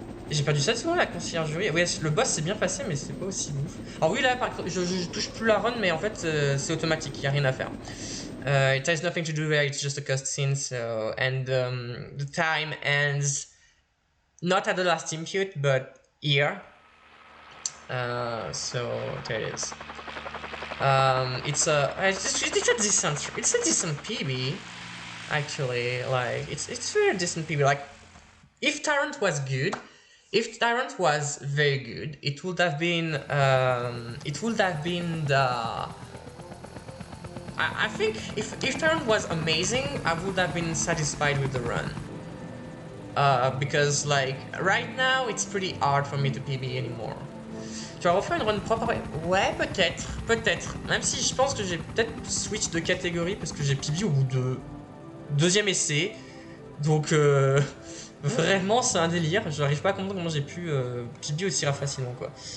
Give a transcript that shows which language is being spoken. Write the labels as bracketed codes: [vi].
[fr] J'ai perdu ça souvent la conciergerie. Oui, le boss s'est bien passé, mais c'est pas aussi ouf. Alors oui, là, par contre, je touche plus la run, mais en fait, c'est automatique, il n'y a rien à faire. [en] It has nothing to do there, it's just a cutscene, so... And the time ends not at the last input, but here. So, there it is. It's a decent PB, actually. Like, it's very decent PB. Like, if Tyrant was good, if Tyrant was very good, it would have been the. I think if Tyrant was amazing, I would have been satisfied with the run. Because like right now, it's pretty hard for me to PB anymore. [fr] Tu vas refaire une run propre? Ouais, peut-être. Même si je pense que j'ai peut-être switch de catégorie parce que j'ai PB au bout de deuxième essai. Donc vraiment c'est un délire. Je n'arrive pas à comprendre comment j'ai pu PB aussi facilement quoi.